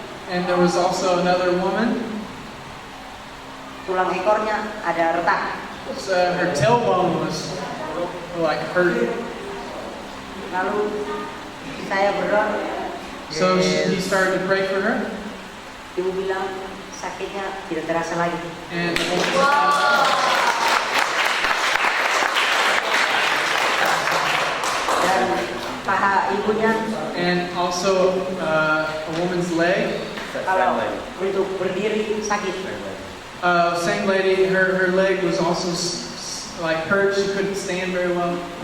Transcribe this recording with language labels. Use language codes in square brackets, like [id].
[en] And there was also another woman. [id] tulang ekornya ada retak. [en] So her tailbone was like hurt. [id] Lalu saya berdoa, [en] So he started to pray for her. [id] ibu bilang sakitnya tidak terasa lagi. [en] And [id] Dan paha ibunya [en] and also a woman's leg. [id] kalau untuk berdiri sakit. [en] Same lady, her leg was also like hurt. She couldn't stand very well.